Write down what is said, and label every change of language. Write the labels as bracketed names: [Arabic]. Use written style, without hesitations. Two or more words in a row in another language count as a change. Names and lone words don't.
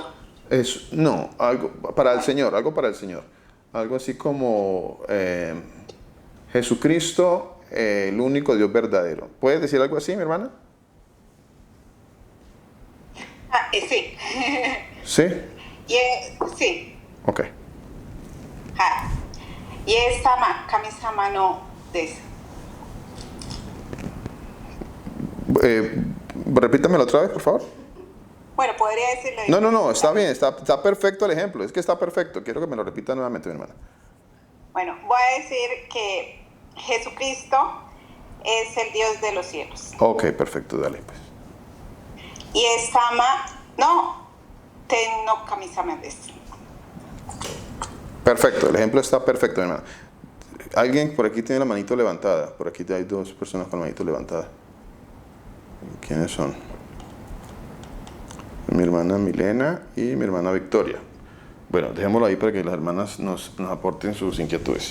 [Spanish] No, algo para el Señor, algo para el Señor. Algo así como Jesucristo, el único Dios verdadero. ¿Puedes decir algo así, mi hermana? Sí. Sí. Sí. Ok. [Japanese] はい。イエス様、神様のです。 [Spanish] Repítamelo otra vez, por favor. Bueno, podría decirlo. No, está bien, está perfecto el ejemplo. Es que está perfecto. Quiero que me lo repita nuevamente, mi hermana. Bueno, voy a decir que Jesucristo es el Dios de los cielos. Ok, perfecto, dale pues. [Japanese] イエス様の天の神様です。 [Spanish] Perfecto, el ejemplo está perfecto, mi hermana. Alguien por aquí tiene la manito levantada. Por aquí hay dos personas con la manito levantada. ¿Quiénes son? Mi hermana Milena y mi hermana Victoria. Bueno, dejémoslo ahí para que las hermanas nos aporten sus inquietudes.